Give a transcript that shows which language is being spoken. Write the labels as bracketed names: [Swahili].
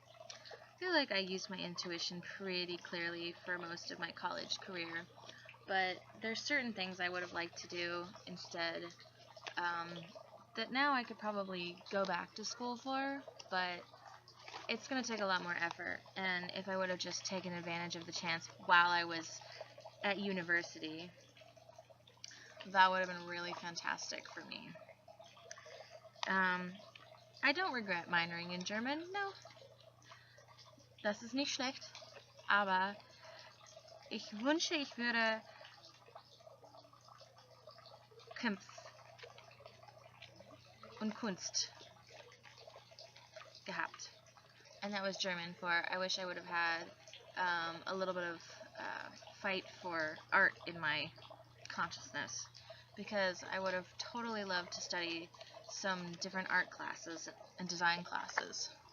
[English] I feel like I used my intuition pretty clearly for most of my college career, but there's certain things I would have liked to do instead that now I could probably go back to school for, but it's going to take a lot more effort. And if I would have just taken advantage of the chance while I was at university, that would have been really fantastic for me. I don't regret minoring in German, no. [German] Das ist nicht schlecht, aber ich wünsche, ich würde Kampf und Kunst gehabt. [English] And that was German for I wish I would have had a little bit of fight for art in my consciousness, because I would have totally loved to study some different art classes and design classes.